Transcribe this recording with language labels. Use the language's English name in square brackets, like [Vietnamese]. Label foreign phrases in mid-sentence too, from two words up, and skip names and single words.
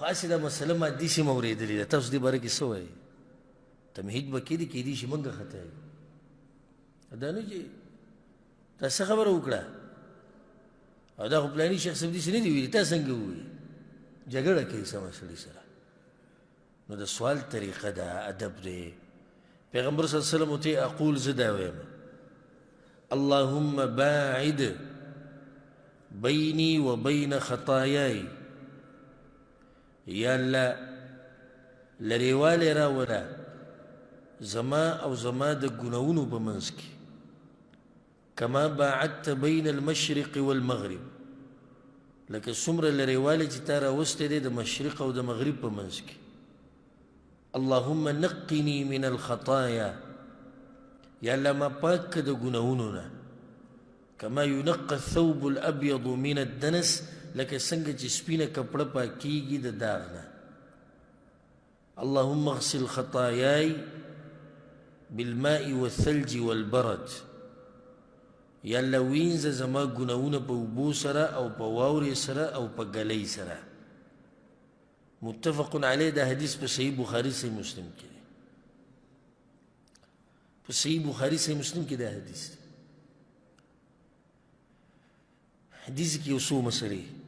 [Pashto] هسې دا مسله ما داسې مې اورېدلې ده تاسو دې باره کې څه وایي تمهید به کېدی کیدای شي موږ خطا یو دا نه چې تا څه خبره وکړه او دا خو پلاني شیخ صاحب داسې نه دي ویلي تا څنګه ووایي جګړه کوي سمه سړي سره نو د سوال طریقه ده ادب دی پیغمبر [Arabic] صلی الله علیه وسلم [Pashto] ته اقول زه دا وایم [Arabic] اللهم باعد بیني وبین خطایای [Pashto] یا الله لرېوالی راوله زما او زما د ګناهونو په منځ کې [Arabic] کما باعدت بین المشرق والمغرب [Pashto] لکه څومره لرېوالی چې تا راوستی دی د مشرق او د مغرب په منځ کې [Arabic] اللهم نقني من الخطايا [Pashto] یا الله ما پاک که د ګناهونو نه [Arabic] کما ينقى الثوب الابيض من الدنس [Pashto] لکه څنګه چې سپینه کپړه پاکیږي د داغ نه [Arabic] اللهم اغسل خطاياي بالماء والثلج والبرد [Pashto] یا الله وینځه زما ګناهونه په اوبو سره او په واورې سره او په ګلۍ سره [Arabic] متفق علیه [Pashto] دا حدیث په صحیح بخاری صحیح مسلم کې دی په صحیح بخاری صحیح مسلم کې دا حدیث دی حدیث کې یو څو مسلې